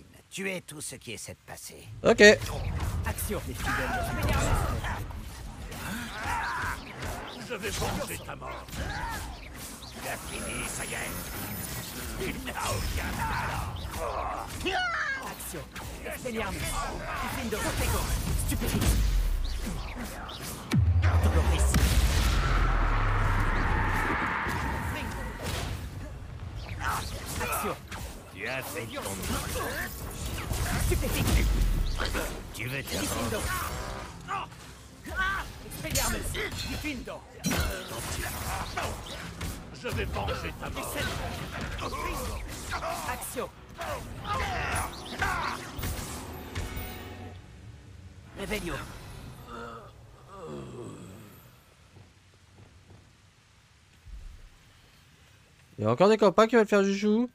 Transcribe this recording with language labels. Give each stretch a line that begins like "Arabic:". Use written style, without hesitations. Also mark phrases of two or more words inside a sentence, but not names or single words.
French: Tuez tout ce qui essaie de passer. Ok. Action. Les fidèles Je vais venger ta mort. Tu as fini, ça y est. Il n'a aucun talent. Action. Expelliarmus. Diffindo. Protego. Stupéfix. Doloris. Action. Tu as fait ton Stupéfix. Tu veux te Diffindo. Expelliarmus. Diffindo. Je vais venger ta mort. Action. Révélio. Il y a encore des copains qui veulent faire chouchou.